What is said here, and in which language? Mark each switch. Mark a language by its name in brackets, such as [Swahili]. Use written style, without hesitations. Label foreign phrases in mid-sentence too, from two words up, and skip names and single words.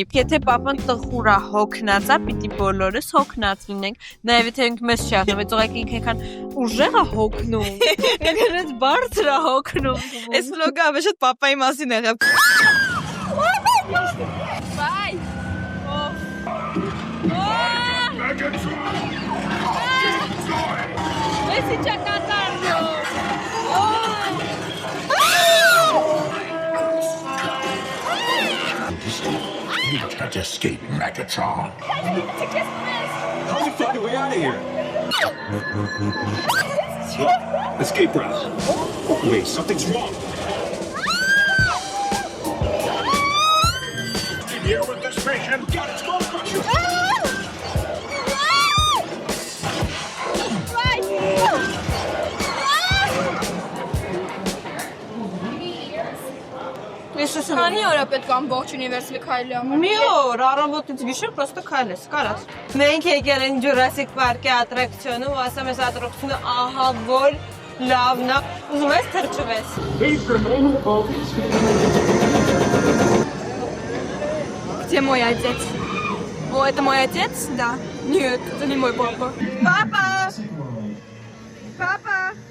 [Armenian] Եթե papan տխուր է, հոգնած է, պիտի բոլորս հոգնած լինենք։ Նաև եթե ինքը մեզ չի ասում, բայց ուղղակի ինքը այնքան ուժեղ է հոգնում։ Ինքնից բարձր է հոգնում։ Այս վլոգը ավելի շատ papa-ի մասին է եղել։ Բայ։ Ես ինչ կատարնում։ [English] You can't escape Megatron. How's the fucking way out of here? Escape route. Wait, something's wrong. Here with this mission. God, it's going to crush you. [Armenian] Քանի օր է պետք ամբողջ Universal-ը քայլի ամեն։ Մի օր առավոտից գիշեր պրոստը քայլես, կարաս։ Մենք եկել ենք Jurassic Park-ի ատրակցիոնում, ու ասեմ այս ատրակցիոնը ահա որ լավն է, ուզում ես թրջվես։ [Russian] Где мой отец? О, это мой отец? Да. Нет, это не мой папа. Папа! Папа!